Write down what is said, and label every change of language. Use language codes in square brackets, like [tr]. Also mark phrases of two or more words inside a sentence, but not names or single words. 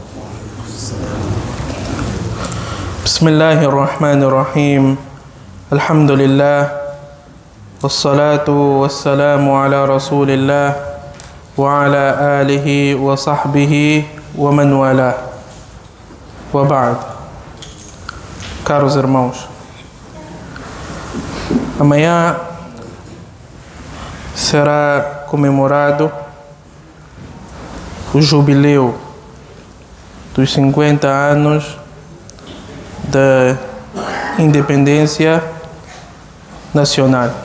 [ar] بسم الله الرحمن الرحيم. الحمد لله والصلاة والسلام على رسول الله وعلى آله وصحبه ومن والاه. وبعد. [pt] Caros irmãos, amanhã será comemorado o jubileu dos 50 anos da independência nacional.